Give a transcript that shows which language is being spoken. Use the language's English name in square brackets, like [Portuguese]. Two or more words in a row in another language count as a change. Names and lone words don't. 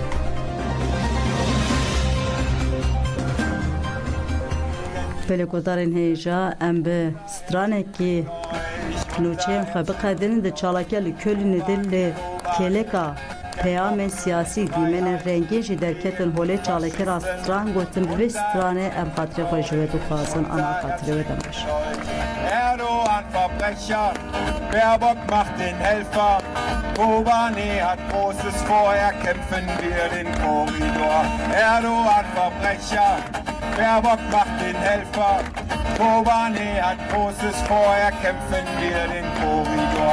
[Kurdish] Pelêkodarên hêja em bi stranekî nûçeyên xwe biqedinin di çalakiya li Kölnê de li kêleka peyamên siyasî dîmenên rengîn jî derketin holê çalakira stran gotin bi vê stranê em xatirê xwe ji we dixwazin ana xatirê we demiş. [German] Erdogan Verbrecher, Baerbock macht den Helfer. Kobane hat Großes vor, erkämpfen wir den Korridor. Erdogan Verbrecher, Baerbock macht den Helfer. Kobane hat Großes vor, erkämpfen wir den Korridor.